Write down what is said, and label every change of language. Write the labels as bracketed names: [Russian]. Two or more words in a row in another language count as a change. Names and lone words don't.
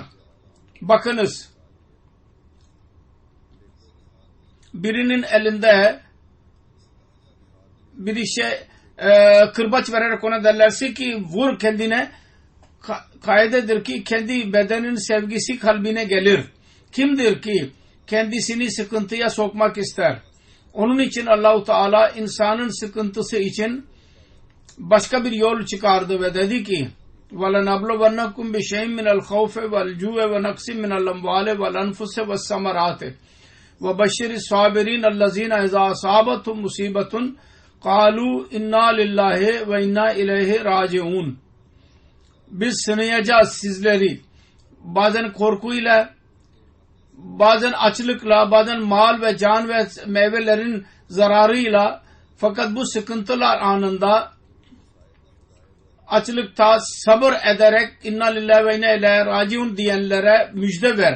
[Turkish] Bakınız, birinin elinde bir kırbaç vererek ona derlerse ki vur kendine, kaidedir ki kendi bedenin sevgisi kalbine gelir. Kimdir ki kendisini sıkıntıya sokmak ister? Onun için Allah-u Teala insanın sıkıntısı için başka bir yol çıkardı ve dedi ki [Arabic] وَلَنَبْلُوَنَّكُمْ بِشَيْءٍ مِنَ الْخَوْفِ وَالْجُوعِ وَنَقْصٍ مِنَ الْأَمْوَالِ وَالْأَنْفُسِ وَالثَّمَرَاتِ وَبَشِّرِ الصَّابِرِينَ الَّذِينَ إِذَا أَصَابَتْهُمْ مُصِيبَةٌ قَالُوا إِنَّا لِلَّهِ وَإِنَّا إِلَيْهِ رَاجِعُونَ. [Turkish] Biz sınayacağız sizleri. Bazen korkuyla, bazen açlıkla, bazen mal ve can ve meyvelerin zararıyla, fakat bu sıkıntılar anında açlıkta sabır ederek [Arabic] إنا لله وإنا إليه راجعون [Turkish] diyenlere müjde ver.